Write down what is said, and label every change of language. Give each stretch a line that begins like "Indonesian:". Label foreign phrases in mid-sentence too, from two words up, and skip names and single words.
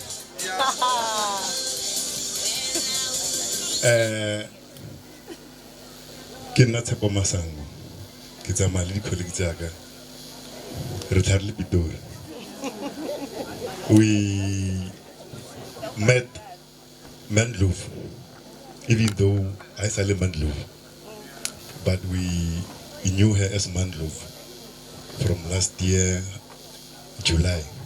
Tswana: ke nna Tshepo Masango ke tsamaya le di-colleague tsaka re tlharile Pitori
English: we met Mandlovu even though I sale Mandlovu but we knew her as Mandlovu from last year, July.